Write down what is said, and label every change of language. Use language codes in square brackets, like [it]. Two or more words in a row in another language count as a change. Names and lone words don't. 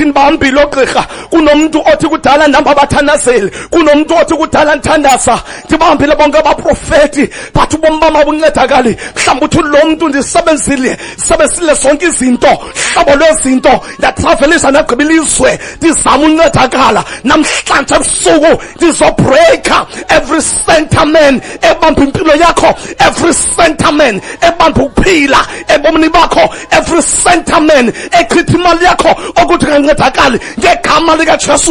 [xh] nibambile ogqirha, kunomuntu othi kudala namba abathandazeli, kunomuntu othi kudala nthandaza ndibambile bonke abaprofeti, but ubomi bami abuncedakali. Mhlawumbe uthi lo muntu ndisebenzile zonke izinto, hlobo lwezinto, ndatravelisa ndagqiba ilizwe ndizama uncedakala. Namhlanje ebusuku ndizobreaka [en] every sentiment [xh] ebamba impilo yakho, [en] every sentiment [xh] ebamba ukuphila ebomini bakho, [en] every sentiment sentiment [xh] echitha imali yakho ukuthi kancedakali ngegama lika Jesu.